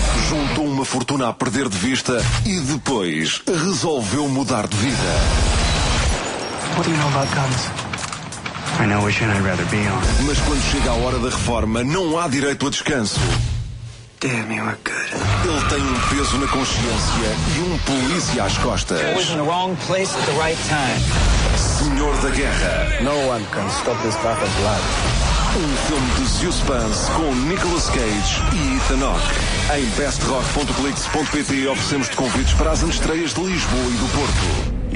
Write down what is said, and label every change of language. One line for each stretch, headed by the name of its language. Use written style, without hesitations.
Portuguese: Juntou uma fortuna a perder de vista e depois resolveu mudar de vida.
English: What do you know about guns? I know which end I'd rather be on.
Portuguese: Mas quando chega a hora da reforma, não há direito a descanso.
English: Damn, you are good.
Portuguese: Ele tem um peso na consciência e um polícia às costas.
English: I was in the wrong place at the right time.
Portuguese: Senhor da Guerra.
English: No one can stop this path of blood.
Portuguese: Um filme de Zeus Pans com Nicolas Cage e Ethan Hawke. Em bestrock.clix.pt oferecemos-te convites para as antestreias de Lisboa e do Porto.